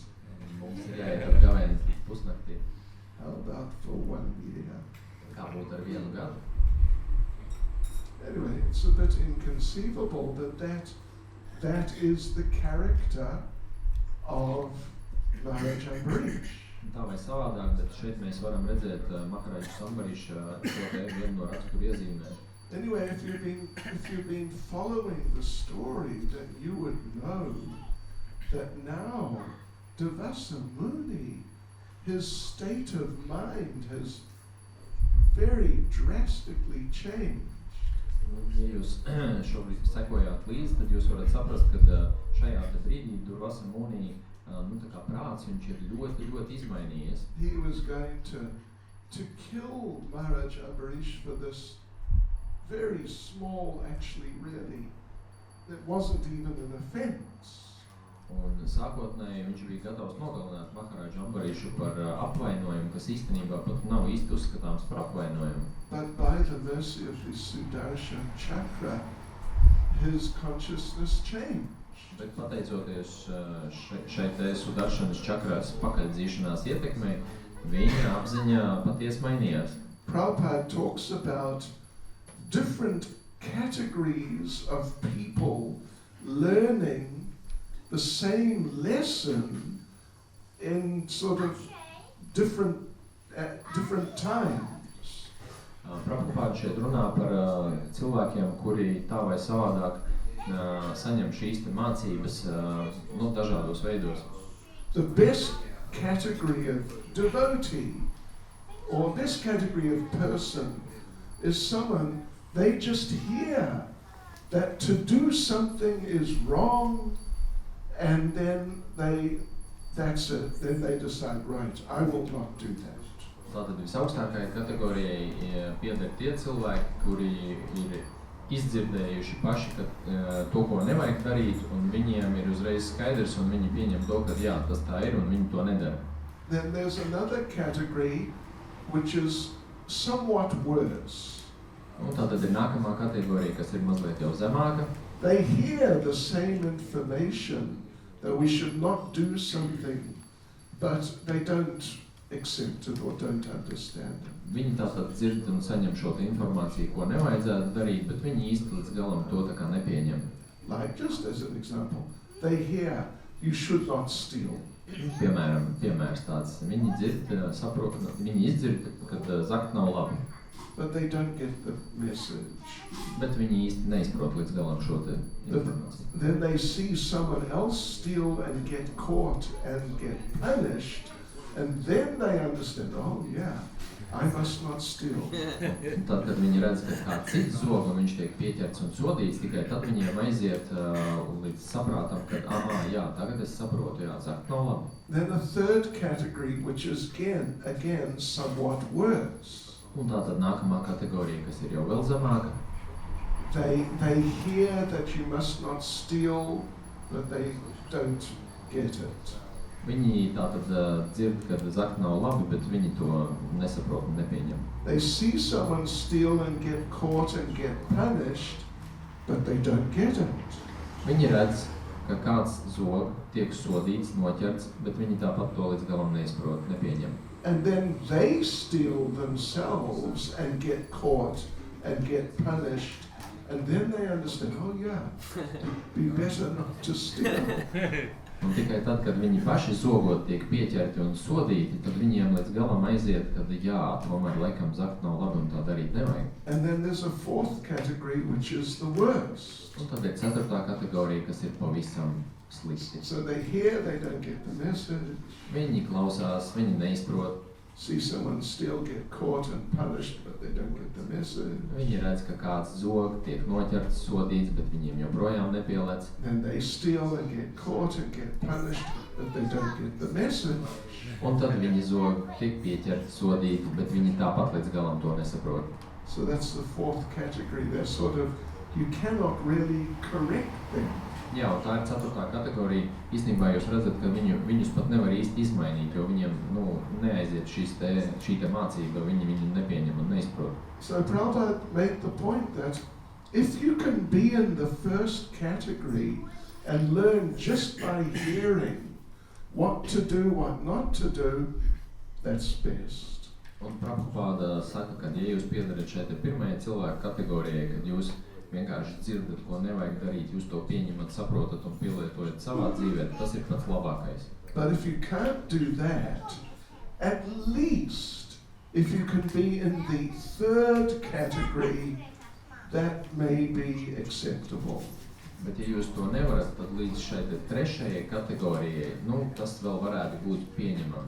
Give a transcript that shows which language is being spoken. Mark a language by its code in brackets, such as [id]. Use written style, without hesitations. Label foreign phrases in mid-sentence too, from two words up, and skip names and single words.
[lv] Mums ir jāiet gavēnis līdz pusnaktī. [en] How about for 1 year? [lv] Kā būtu ar 1 gadu? [en] Anyway, it's a bit inconceivable that is the character of Maharaj Ambarish. [lv] Tā vai savādāk, bet šeit mēs varam redzēt Maharaja Sambariša šo te vienu no raksturu iezīmēm. [en] Anyway, if you've been following the story, then you would know that now Devasa Muni, his state of mind has very drastically changed. [lv] Ja jūs šobrīd sekojāt līdzi, tad jūs varat saprast, ka šajā te brīdī Devasa Muni, tā kā prāts, viņš ir ļoti, ļoti izmainījies. [en] He was going to kill Maharaj Ambarish for this very small, actually, really, it wasn't even an offense. [lv] Un sākotnēji viņš bija gatavs nogalināt Maharaja Ambarišu par apvainojumu, kas īstenībā pat nav īsti uzskatāms par apvainojumu. [en] But by the mercy of the Sudarshan Chakra, his consciousness changed. [lv] Bet pateicoties šeit te Sudarshanas čakras pakaļdzīšanās ietekmei, viņa apziņā patiesi mainījās. [en] Prabhupada talks about different categories of people learning the same lesson in sort of different times. [lv] Prabhupada šeit runā par cilvēkiem, kuri tā vai savādāk saņem šīs te mācības dažādos veidos. [en] The best category of devotee or this category of person is someone, they just hear that to do something is wrong, and then that's it. Then they decide, right, I will not do that. [lv] Tātad visaugstākajai kategorijai pieder tie cilvēki, kuri ir izdzirdējuši paši, ka to, ko nevajag darīt, un viņiem ir uzreiz skaidrs, un viņi pieņem to, ka jā, tas tā ir, un viņi to nedara. [en] Then there's another category which is somewhat worse. [lv] Un tātad ir nākamā kategorija, kas ir mazliet jau zemāka. [en] They hear the same information that we should not do something, but they don't accept it or don't understand it. [lv] Viņi tātad dzird un saņem šo informāciju, ko nevajadzētu darīt, bet viņi īsti līdz galam to tā kā nepieņem. [en] Like, just as an example, they hear, you should not steal. [lv] Piemērs tāds, viņi dzird, saprot, viņi izdzird, ka zakt nav labi. [en] But they don't get the message. [lv] Bet viņi īsti neizprot līdz galam šo te informāciju. [en] Then they see someone else steal and get caught and get punished, and then they understand, oh yeah, I must not steal. [lv] Un tad, kad viņi redz, ka kāds cits zog un viņš tiek pieķerts un sodīts, tikai tad viņiem aiziet līdz saprātam, ka, jā, tagad es saprotu, jā, zakt nav labi. [en] Then a third category, which is again somewhat worse. [lv] Un tā tad nākamā kategorija, kas ir jau vēl zemāka. [en] They hear that you must not steal, but they don't get it. [lv] Viņi tātad dzird, ka zakt nav labi, bet viņi to nesaprot un nepieņem. [en] They see someone steal and get caught and get punished, but they don't get it. [lv] Viņi redz, ka kāds zog, tiek sodīts, noķerts, bet viņi tāpat to līdz galam neizprot, nepieņem. [en] And then they steal themselves and get caught and get punished, and then they understand, oh yeah, it'd be better not to steal. [lv] Un tikai tad, kad viņi paši zogot tiek pieķerti un sodīti, tad viņiem līdz galam aiziet, kad jā, tomēr laikam zakt nav labi un tā darīt nevajag. [en] And then there's a fourth category, which is the worst. [lv] Un tad ir ceturtā kategorija, kas ir pavisam slikti. [en] So they hear, they don't get the message. [lv] Viņi klausās, viņi neizprot. [en] See someone steal, get caught and punished, but they don't get the message. [lv] Viņi redz, ka kāds zog, tiek noķerts, sodīts, bet viņiem joprojām nepielec. [en] Then they steal and get caught and get punished, but they don't get the message. [lv] Un tad viņi zog, tiek pieķerti, sodīti, bet viņi tāpat līdz galam to nesaprot. [en] So that's the fourth category. They're sort of, you cannot really correct them. [lv] Jā, un tā ir ceturtā kategorija. Īstenībā jūs redzat, ka viņus pat nevar īsti izmainīt, jo viņiem neaiziet šī te mācība, viņi nepieņem un neizprot. [en] So Prabhupada made the point that if you can be in the first category and learn just by hearing what to do, what not to do, that's best. [lv] Un Prabhupada saka, ka ja jūs piedarat šeit pirmajai cilvēku kategorijai, kad jūs vienkārši dzirdat, ko nevajag darīt, jūs to pieņemat, saprotat un pielietojat savā dzīvē, tas ir pats labākais. [en] But if you can't do that, at least, if you can be in the third category, that may be acceptable. [lv] Bet ja jūs to nevarat, tad līdz šai trešajai kategorijai, tas vēl varētu būt pieņemami.